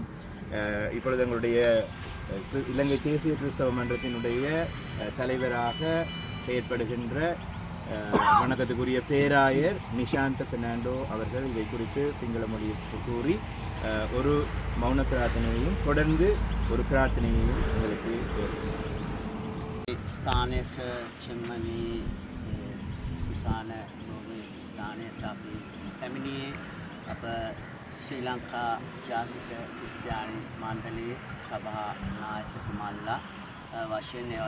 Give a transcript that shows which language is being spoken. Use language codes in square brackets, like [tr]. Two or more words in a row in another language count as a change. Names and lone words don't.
[ta] இப்பொழுது எங்களுடைய இலங்கை தேசிய கிறிஸ்தவ மன்றத்தினுடைய தலைவராக செயற்படுகின்ற வணக்கத்துக்குரிய பேராயர் நிஷாந்த பெர்னாண்டோ அவர்கள் இதை குறித்து சிங்கள மொழியில் கூறி ஒரு மௌன பிரார்த்தனையையும் தொடர்ந்து ஒரு பிரார்த்தனையையும் எங்களுக்கு [si] ස්ථානයට චෙම්මනී සුසාන නෝමි ස්ථානයට අපි පැමිණියේ අප ශ්‍රී ලංකා ජාතික ක්‍රිස්තියානි මණ්ඩලයේ සභා නායකතුමන්ලා වශයෙන් ඒ